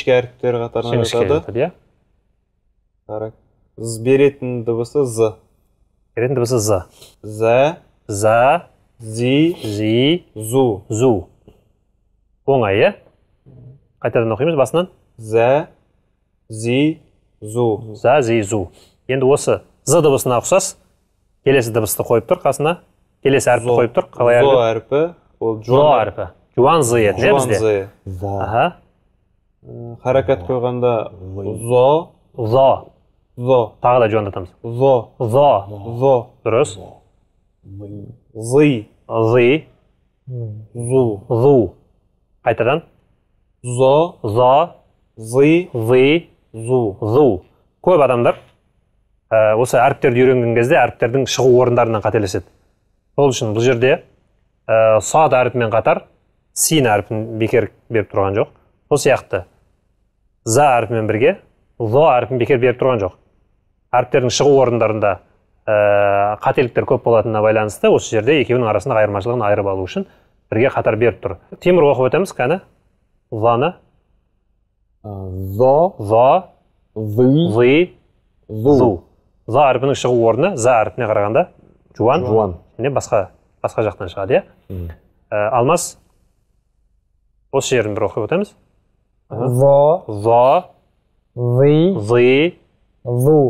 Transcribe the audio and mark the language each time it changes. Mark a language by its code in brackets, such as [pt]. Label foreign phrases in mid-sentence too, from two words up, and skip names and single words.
[kk] Жіңішке әріптер қатарына Жіңішке жатады. жатады, иә? Беретін дыбысы з. Беретін дыбысы з. Зә. За. Зи. Зи. Зу. Зу. Оңай, иә? Қайтадан оқимыз басынан. Зә. Зи. Зу. За, зи, зу. Енді осы з дыбысына ұқсас, келесі дыбысты қойып тұр қасына. келесі әріпті қойып тұр. Қалай Зо әріп? әрпі. Ол Зо әріпі. Жуан зы еді, не Жуан бізде? зы. Аха. Харакат қойғанда зо, Зо. зо, Тағы да жуандатамыз. зо, Зо. зо, Дұрыс. зы, Зы. зу, Зу. Қайтадан. зо, Зо. зы, Зы. зу. Зу. Көп адамдар осы әріптерді үйренген кезде әріптердің шығу орындарынан қателеседі. Сол үшін бұл жерде сад әріпімен қатар син әріпін бекер беріп тұрған жоқ. Сол сияқты за әріпімен бірге зо әріпін бекер беріп тұрған жоқ. Әріптердің шығу орындарында қателіктер көп болатынына байланысты осы жерде екеуінің арасында айырмашылығын айырып алу үшін бірге қатар беріп тұр. Тимур оқып өтеміз кәні. Заны. Зо, Зо. зы, Зы. зу. Зу. За әріпінің шығу орны за әріпіне қарағанда жуан. Жуан. Не басқа жақтан шығады, иә? Алмас. Осы жерін бір оқып өтеміз. Зо, Зо. зы, Зы. зу.